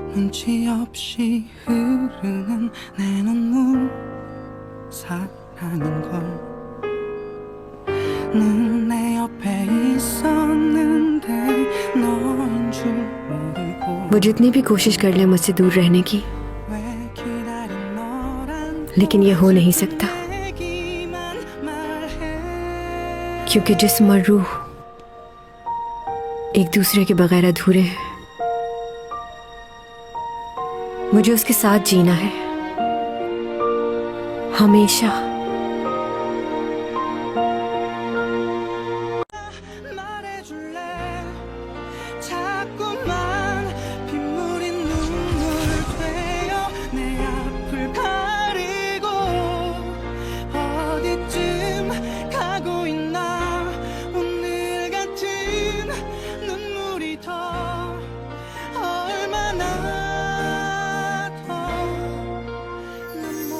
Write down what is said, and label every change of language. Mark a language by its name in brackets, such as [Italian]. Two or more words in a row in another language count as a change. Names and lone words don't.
[Korean] 멈춤치 없이 흐르는 내 눈물 사랑인 걸 늘 내 옆에 있었는데 너인 줄 모르고 [Hindi] वो जितनी भी कोशिश कर ले मुझसे दूर रहने की, लेकिन ये हो नहीं सकता, क्योंकि जिस्म और रूह एक दूसरे के बगैर अधूरे हैं। मुझे उसके साथ जीना है, हमेशा। [Korean] 자꾸만 빗물인 눈물 되어 내 앞을 가리고 어디쯤 가고 있나 오늘 같은 눈물이 더 얼마나 더난